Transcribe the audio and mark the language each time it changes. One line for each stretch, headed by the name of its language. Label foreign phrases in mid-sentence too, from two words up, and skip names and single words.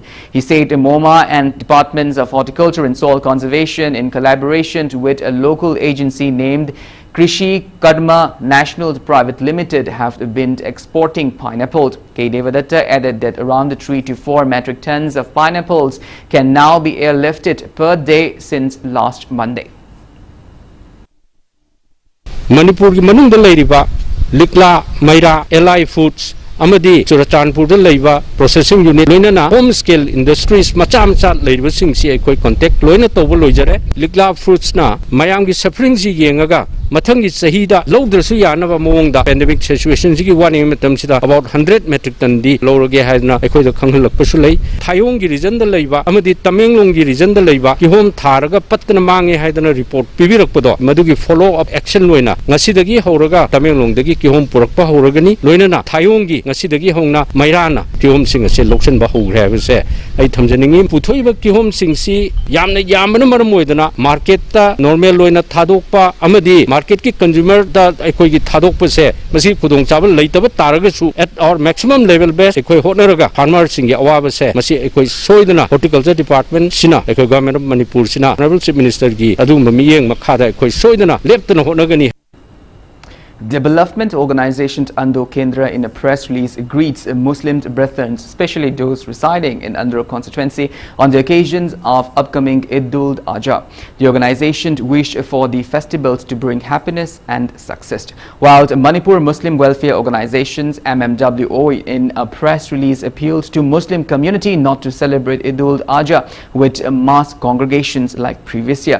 English: He said MoMA and Departments of Horticulture and Soil Conservation, in collaboration with a local agency named Krishi Kadma National Private Limited, have been exporting pineapples. K. Devadatta added that around 3 to 4 metric tons of pineapples can now be airlifted per day since last Monday.
Manipuri: Manipur ki manung da leiriba Likla Maira Li Foods amadi Churachandpur da leiba
English: processing unit
Manipuri: loinana
English: home scale industries
Manipuri: macha leiba sing si ekoi contact loina toba loijare Likla Fruits na mayam gi suffering si yengaga mathang gi sahida lowdrasu yanaba mawongda
English: pandemic situation
Manipuri: ji gi wani matam sida
English: about 100 metric ton
Manipuri: di lowrage haina ekoi da khanghalakpasu lei Thayong gi region da leiba amadi Tamenglong gi region da leiba ki home tharaga patna mangi haidana report pibirakpado madugi
English: follow up action
Manipuri: loina ngasidagi horaga Tamenglong dagi ki home purakpa horagani loinana Thayong gi ngasidagi hongna mairana ki home sing ase loksan ba hogre habse ai thamjaningi puthoiba ki home sing si yamna maram oidana market ta normal loina thadokpa amadi market ki consumer da ekoi gi thadokpa se masi khudong chabal leitaba taraga su
English: at our maximum level base
Manipuri: ekoi hotnaraga farmer sing gi awaba se masi ekoi soidana
English: horticulture department
Manipuri: sina ekoi
English: government of Manipur
Manipuri: sina
English: honorable chief minister
Manipuri: gi adum miyeng makhada ekoi soidana leptana hotnagani.
English: Development Organization Ando Kendra, in a press release, greets Muslim brethren, especially those residing in Andhra constituency, on the occasions of upcoming Eid-ul-Adha. The organization wished for the festivals to bring happiness and success. While the Manipur Muslim Welfare Organizations MMWO, in a press release, appealed to Muslim community not to celebrate Eid-ul-Adha with mass congregations like previous year.